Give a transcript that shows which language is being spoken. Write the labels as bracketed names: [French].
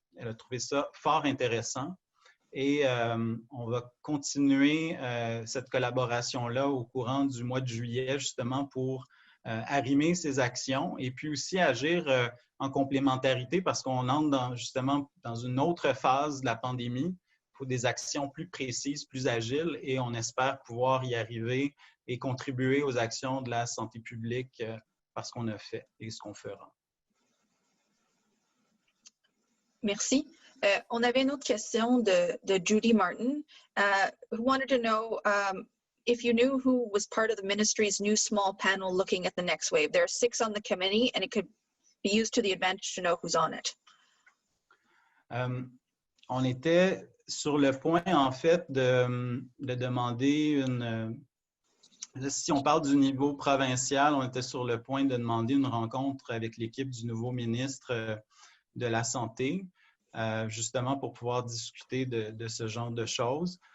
[French] Elle a trouvé ça fort intéressant. Et on va continuer cette collaboration-là au courant du mois de juillet, justement, pour arrimer ces actions et puis aussi agir en complémentarité parce qu'on entre justement dans une autre phase de la pandémie. Il faut des actions plus précises, plus agiles et on espère pouvoir y arriver et contribuer aux actions de la santé publique par ce qu'on a fait et ce qu'on fera. Merci. On avait une autre question de [English] Judy Martin, who wanted to know if you knew who was part of the ministry's new small panel looking at the next wave. There are 6 on the committee, and it could be used to the advantage to know who's on it. [French] On était sur le point, en fait, de demander si on parle du niveau provincial, on était sur le point de demander une rencontre avec l'équipe du nouveau ministre de la Santé, justement pour pouvoir discuter de ce genre de choses.